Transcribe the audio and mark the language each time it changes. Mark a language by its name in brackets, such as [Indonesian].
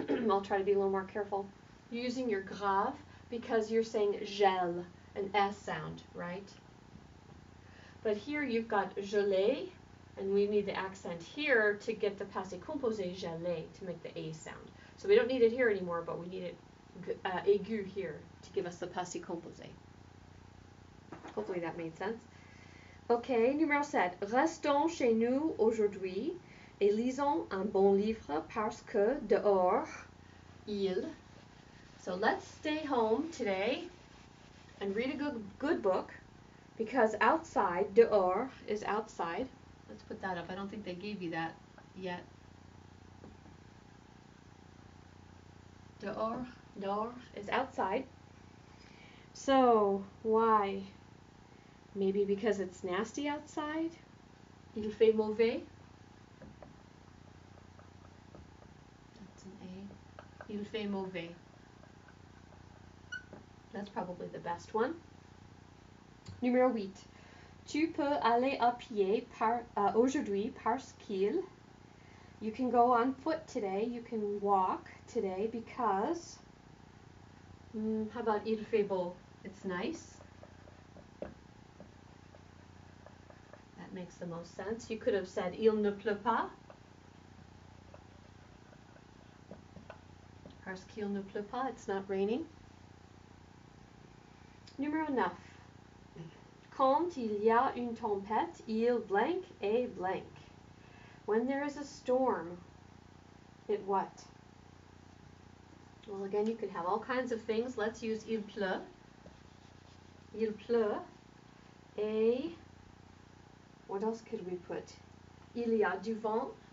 [English] I'll try to be a little more careful. You're using your grave because you're saying gel, an S sound, right? But here you've got gelé And we need the accent here to get the passé composé gelé to make the A sound. So we don't need it here anymore, but we need it aigu here to give us the passé composé. Hopefully that made sense. [French] Ok, numéro 7. Restons chez nous aujourd'hui et lisons un bon livre parce que dehors, il. [English] So let's stay home today and read a good book because outside, dehors is outside. Let's put that up. I don't think they gave you that yet. Dehors is outside. So, why? Maybe because it's nasty outside? Il fait mauvais. That's an A. Il fait mauvais. That's probably the best one. [French] Numéro 8. Tu peux aller à pied aujourd'hui parce qu'il. [English] You can go on foot today. You can walk today because. How about il fait beau? It's nice. That makes the most sense. You could have said il ne pleut pas. [French] Parce qu'il ne pleut pas. It's not raining. Numéro 9. Quand il y a une tempête, il blank et blank. [English] When there is a storm, it what? Well, again, you could have all kinds of things. [French] Let's use il pleut. Il pleut. Et what else could we put? Il y a du vent.